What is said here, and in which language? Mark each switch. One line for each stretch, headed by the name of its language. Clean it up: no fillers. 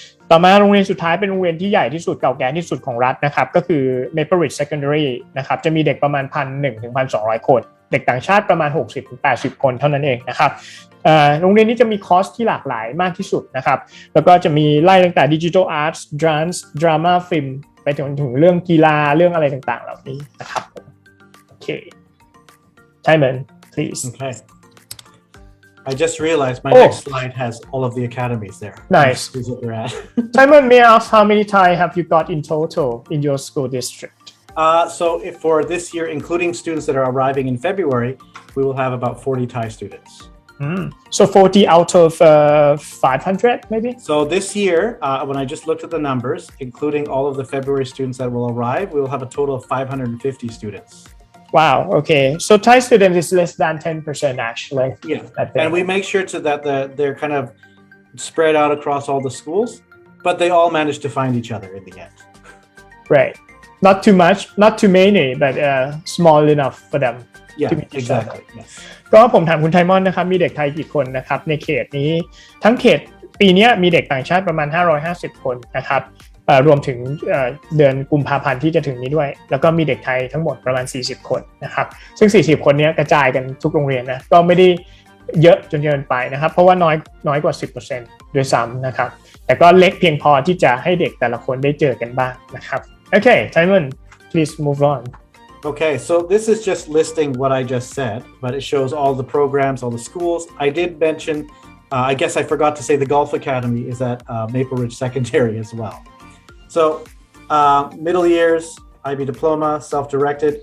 Thai: ต่อมาโรงเรียนสุดท้ายเป็นโรงเรียนที่ใหญ่ที่สุดเก่าแก่ที่สุดของรัฐนะครับก็คือ Maple Ridge Secondary นะครับจะมีเด็กประมาณ 1,100 ถึง 1,200 คนเด็กต่างชาติประมาณ 60 ถึง 80 คนเท่านั้นเองนะครับโรงเรียนนี้จะมีคอร์สที่หลากหลายมากที่สุดนะครับแล้วก็จะมีไล่ตั้งแต่ Digital Arts Dance Drama Film ไปถึงเรื่องกีฬาเรื่องอะไรต่างๆเหล่านี้นะครับโอเค Tymon please
English: Okay. I just realized my next slide has all of the academies there. Nice. Is what we're at. Tymon, may I ask how many Thai have you got in total in your school district? So if for this year, including students that are arriving in February, we will have about 40 Thai students. So 40 out of 500 maybe? So this year, when I just looked at the numbers, including all of the February students that will arrive, we will have a total of 550 students. Wow, okay. So Thai student is less than 10% actually. Yeah, and we make sure that they're kind of spread out across all the schools, but they all manage to find each other in the end. Right. Not too much, not too many, but small enough for them Yeah, to meet each other. exactly. Yes.
Thai: ก็ผมถามคุณไทมอนนะครับมีเด็กไทยกี่คนนะครับในเขตนี้ทั้งเขตปีนี้มีเด็กต่างชาติประมาณ550คนนะครับรวมถึงเดือนกุมภาพันธ์ที่จะถึงนี้ด้วยแล้วก็มีเด็กไทยทั้งหมดประมาณ40คนนะครับซึ่ง40คนนี้กระจายกันทุกโรงเรียนนะก็ไม่ได้เยอะจนเกินไปนะครับเพราะว่าน้อยกว่า 10% ด้วยซ้ำนะครับแต่ก็เล็กเพียงพอที่จะให้เด็กแต่ละคนได้เจอกันบ้างนะครับโอเค
English: Tymon please move on. Okay, so this is just listing what I just said, but it shows all the programs, all the schools. I did mention, I guess I forgot to say the Golf Academy is at Maple Ridge Secondary as well. So middle years, IB diploma, self-directed.